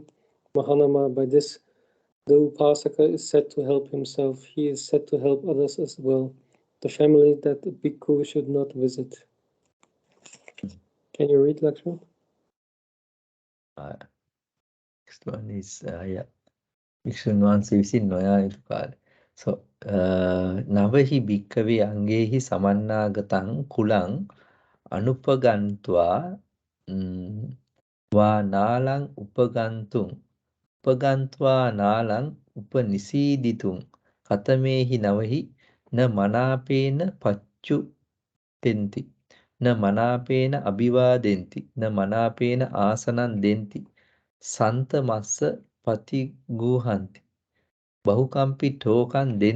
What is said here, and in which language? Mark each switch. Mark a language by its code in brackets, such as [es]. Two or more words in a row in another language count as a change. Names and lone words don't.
[en] Mahanama, by this, the Upasaka is said to help himself. He is said to help others as well. The family that the bhikkhu should not visit. Can you read, Lakshman? Next one is [si] භික්ෂුන් වහන්සේ විසින් නොයා යුතු කාලය. [pi] So, නවහි භික්කවේ අංගේහි සමන්නාගතං කුලං අනුපගන්त्वा වා නාලං උපගන්त्वा නාලං උපනිසීදිතුං කතමේහි නවහි න මනාපේන පච්චුපෙන්ති න මනාපේන අභිවාදෙන්ති න මනාපේන ආසනං දෙන්ති සන්ත මස්ස පතිගූහන්ති බහුකම්පි ටෝකන්